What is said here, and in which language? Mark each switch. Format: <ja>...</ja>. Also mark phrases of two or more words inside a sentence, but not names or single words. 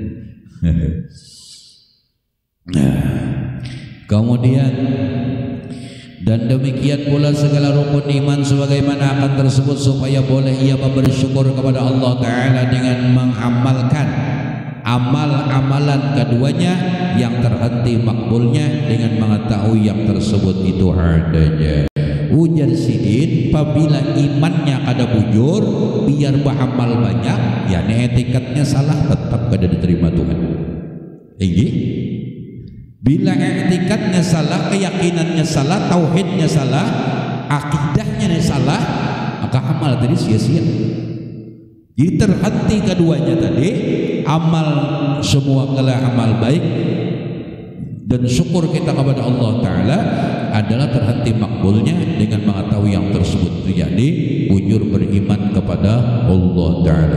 <ms>Kemudian dan demikian pula segala rukun iman sebagaimana akan tersebut, supaya boleh ia bersyukur kepada Allah Ta'ala dengan mengamalkan amal-amalan keduanya yang terhenti makbulnya dengan mengetahui yang tersebut itu adanya.</ms> <bjn>Ujar sidin, apabila imannya kada bujur, biar beramal banyak, yakni etikatnya salah, tetap kada diterima Tuhan.</bjn> <id>Bila etikatnya salah, keyakinannya salah, tauhidnya salah, akidahnya salah, maka amal tadi sia-sia.</id> <bjn>Jadi terhenti keduanya tadi, amal semua adalah amal baik dan syukur kita kepada Allah Ta'ala adalah terhenti makbulnya dengan mengetahui yang tersebut terjadi, bujur beriman kepada Allah Ta'ala.</bjn>